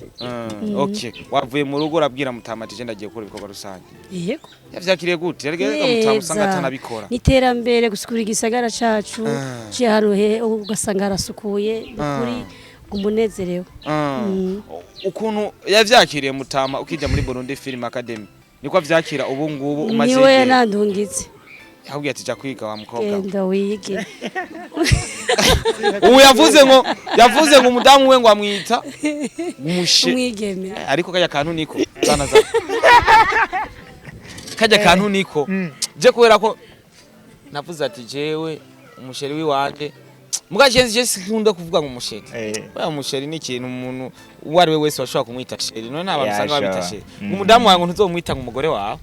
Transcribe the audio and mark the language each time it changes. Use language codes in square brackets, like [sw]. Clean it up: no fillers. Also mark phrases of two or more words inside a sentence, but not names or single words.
[rn] okay wavuye mu rugo urabwira mutamatije ndagiye gukora ibikorwa rusange yego yavyakiriye gute yarigeze mutamusanga atanabikora niterambere gusukura igisagara cacu ciharuhe ugasanga arasukuye kuri umunezerewe ukuntu yavyakiriye mutama ukija muri Burundi Film Academy niko avyakira ubu ngubu umaze niwe yanandungitse yahubwiye ati ja kwiga wa mukobwa genda wige ubu yavuze ngo umudamu we ngo amwita umwigeme ariko kajya kantu niko zanaza kajya kantu niko je kubera ko navuze ati jewe umusheri wiwande mugaje je sikunda kuvuga ngo umusheri oya umusheri ni ikintu umuntu uwari we wese washobora kumwita sheri none abantu usanga babita sheri umudamu wawe ngo ntuzomwita ngo umugore wawe